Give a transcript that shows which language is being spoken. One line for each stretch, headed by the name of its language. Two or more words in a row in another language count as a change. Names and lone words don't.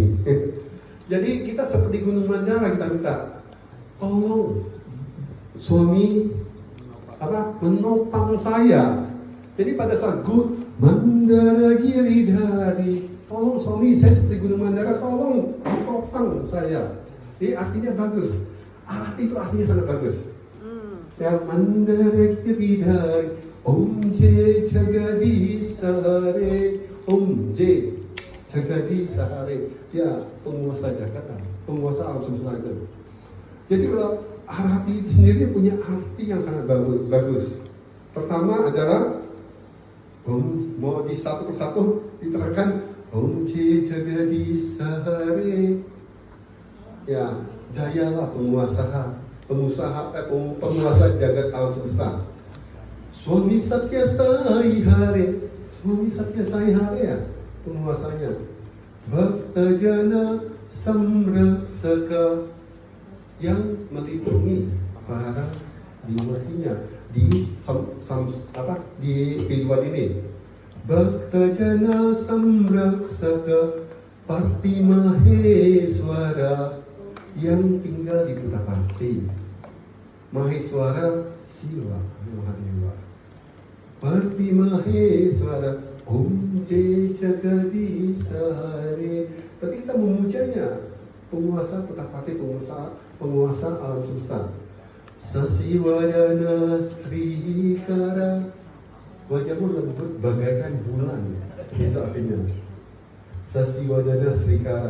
Indonesian: Jadi kita seperti Gunung Mandara, kita minta tolong suami menopang saya. Jadi pada saat Mandara Giridhari, tolong suami saya seperti Gunung Mandara, tolong menopang saya. Jadi artinya bagus. Arti itu artinya sangat bagus.
Hindi: Ya, मंदर गिरिधारी ॐ जय जगदीश सहारे ॐ जय जगदीश सहारे.
Indonesian: Ya, penguasa Jakarta, penguasa alam semesta itu. Jadi kalau arti itu sendiri punya arti yang sangat bagus. Pertama adalah Mau di satu persatu diterangkan
Hindi: ॐ जय जगदीश हरे.
Indonesian: Ya, jayalah penguasa jagat alam semesta.
Hindi: स्वामी सत्य साई हरे स्वामी सत्य साई हरे
Indonesian: ya penguasanya.
Sanskrit: भक्त जन संरक्षक,
Indonesian: yang melindungi para dimatinya di kehidupan ini.
Sanskrit: भक्त जन संरक्षक पर्ति महेश्वर,
Indonesian: yang tinggal di Puttaparthi. Maheswara Siwa Mahadewa.
Hindi: पर्ति महेश्वर ॐ जय जगदीश हरे.
Indonesian: Berarti kita memujanya, penguasa Puttaparthi, penguasa alam semesta.
Sanskrit: शशिवदन श्रीकर,
Indonesian: wajahmu lembut bagaikan bulan. Itu artinya
Sanskrit: शशिवदन श्रीकर.